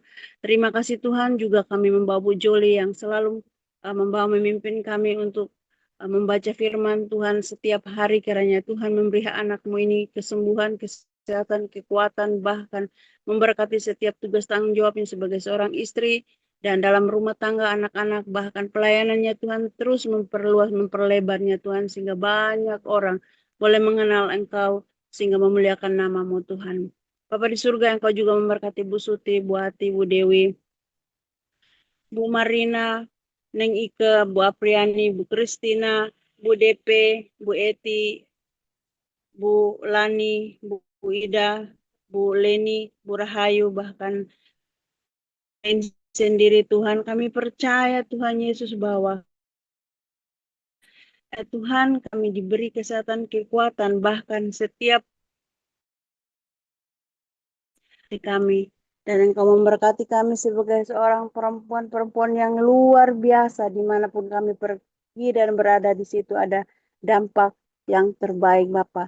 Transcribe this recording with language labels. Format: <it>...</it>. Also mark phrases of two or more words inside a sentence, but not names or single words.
<id>Terima kasih Tuhan, juga kami membawa Bu Joli yang selalu membawa memimpin kami untuk membaca firman Tuhan setiap hari, kiranya Tuhan memberi anak-Mu ini kesembuhan, kesehatan, kekuatan, bahkan memberkati setiap tugas tanggung jawabnya sebagai seorang istri dan dalam rumah tangga anak-anak, bahkan pelayanannya Tuhan terus memperluas, memperlebarnya Tuhan, sehingga banyak orang boleh mengenal Engkau, sehingga memuliakan nama-Mu Tuhan. Bapa di surga, Engkau juga memberkati Bu Suti, Bu Hati, Bu Dewi, Bu Marina, Neng Ike, Bu Apriani, Bu Kristina, Bu DP, Bu Eti, Bu Lani, Bu Ida, Bu Leni, Bu Rahayu, bahkan sendiri Tuhan. Kami percaya Tuhan Yesus bahwa Tuhan kami diberi kesehatan, kekuatan, bahkan setiap kami, dan Engkau memberkati kami sebagai seorang perempuan yang luar biasa, dimanapun kami pergi dan berada, di situ ada dampak yang terbaik Bapa.</id>